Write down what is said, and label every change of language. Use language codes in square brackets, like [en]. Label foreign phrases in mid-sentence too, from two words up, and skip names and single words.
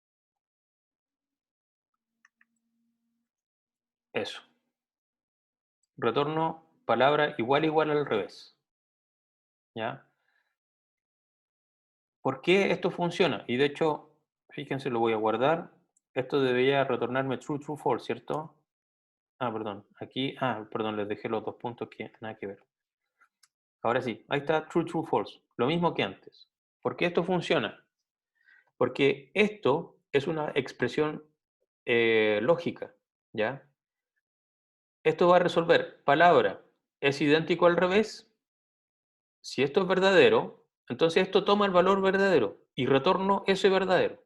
[es] Eso. Retorno palabra igual al revés. ¿Ya? ¿Por qué esto funciona? Y de hecho, fíjense, lo voy a guardar. Esto debería retornarme [en] true, false, [es] ¿cierto? Ah, perdón. Aquí, perdón, les dejé los dos puntos que nada que ver. Ahora sí, ahí está [en] true, false. [es] Lo mismo que antes. ¿Por qué esto funciona? Porque esto es una expresión lógica, ¿ya? Esto va a resolver palabra es idéntico al revés. Si esto es verdadero, entonces esto toma el valor verdadero y retorno ese verdadero.